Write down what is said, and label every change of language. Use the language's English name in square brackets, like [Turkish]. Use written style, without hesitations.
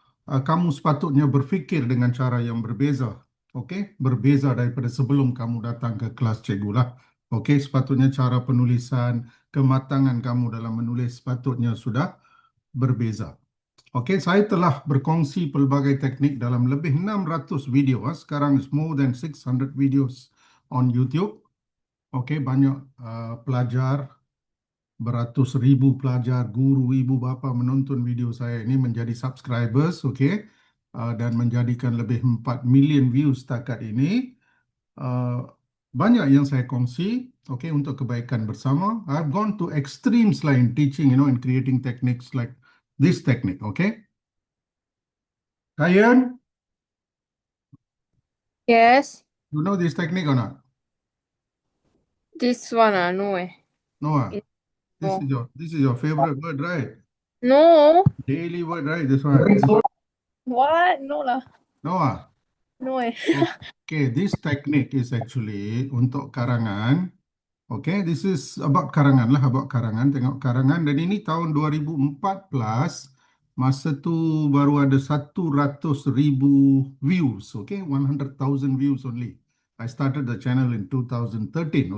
[Malay] Kamu sepatutnya berfikir dengan cara yang berbeza. Okey, berbeza daripada sebelum kamu datang ke kelas cikgu lah. Okey, sepatutnya cara penulisan, kematangan kamu dalam menulis sepatutnya sudah berbeza. Okey, saya telah berkongsi pelbagai teknik dalam lebih 600 video. [English] Sekarang is more than 600 videos on YouTube. [Malay] Okey, banyak pelajar, beratus ribu pelajar, guru, ibu bapa menonton video saya ini menjadi subscribers, okey, dan menjadikan lebih 4 million views setakat ini. Banyak yang saya kongsi, okey, untuk kebaikan bersama. [English] I've gone to extremes like in teaching, in creating techniques like this technique, okey. Kayan, Yes, you know this technique or not? this one, no, Noah, It- no, this is your favorite word, right? no, Daily word, right? This one. what? No lah, Noah. no, Okay, this technique is actually [Malay] untuk karangan. [English] Okay, this is about karangan lah, about karangan. [Malay] Tengok karangan. Dan ini tahun 2014, masa tu baru ada 100,000 views. [English] Okay, 100,000 views only. I started the channel in 2013.